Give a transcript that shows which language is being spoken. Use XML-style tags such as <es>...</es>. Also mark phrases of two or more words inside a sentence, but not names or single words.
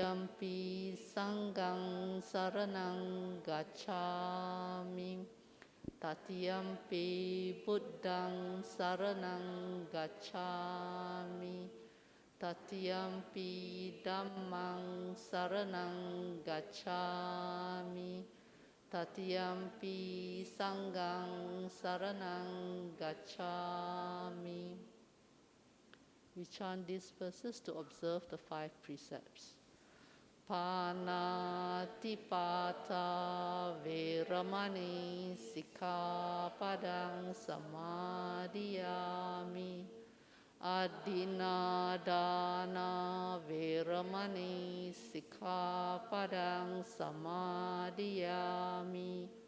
<pi>Dutiyampi Sanghang saranang gacchami, Tatiyampi Buddhang Saranang Gacchami. Tatiyampi Dhammang Saranang Gacchami. Tatiyampi Sanghang Saranang Gacchami.</pi> <en>We chant these verses to observe the 5 precepts.</en> <pi>Panatipata Veramani Sikkhapadang Samadhiyami. Adinadana Veramani Sikkhapadang Samadhiyami.</pi>